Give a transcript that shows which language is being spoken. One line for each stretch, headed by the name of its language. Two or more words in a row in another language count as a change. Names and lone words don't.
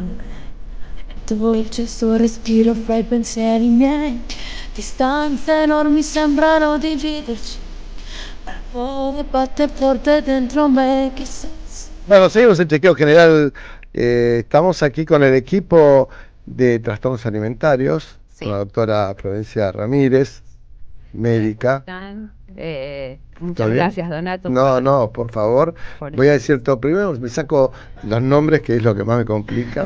Italian: Tu voce, sto respiro, fai pensieri miei. Distanze enormi sembrano dividerci. Ma il fuoco batte forte dentro me, chissà.
Spanish: Bueno, seguimos en Chequeo General. Estamos aquí con el equipo de trastornos alimentarios, con la doctora Florencia Ramírez, médica. Muchas gracias, Donato. No, por favor. Voy a decir todo primero, me saco los nombres, que es lo que más me complica.